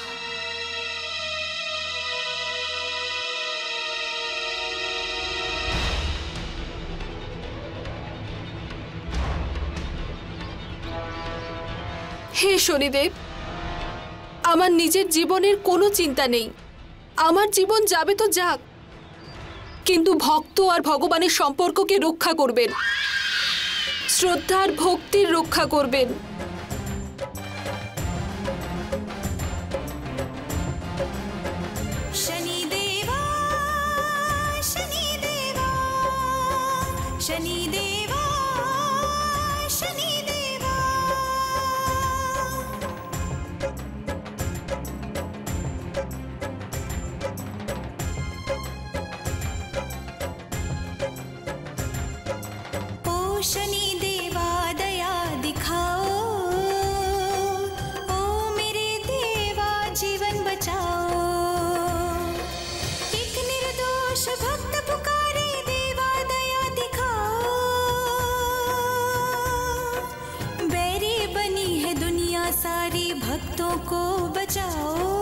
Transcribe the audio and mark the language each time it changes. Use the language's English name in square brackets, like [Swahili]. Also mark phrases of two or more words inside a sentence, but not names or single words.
[Bangla] হে শনিদেব, আমার নিজের জীবনের কোনো চিন্তা নেই, আমার জীবন যাবে তো যাক, কিন্তু ভক্ত আর ভগবানের সম্পর্ককে রক্ষা করবেন, শ্রদ্ধার ভক্তির রক্ষা করবেন। [Hindi] शनिदेवा शनिदेवा शनिदेवा शनिदेवा ओ शनिदेवा दया दिखाओ, ओ मेरे देवा जीवन बचाओ। एक निर्दोष भक्त पुकारे, देवा दया दिखाओ। बैरी बनी है दुनिया सारी, भक्तों को बचाओ।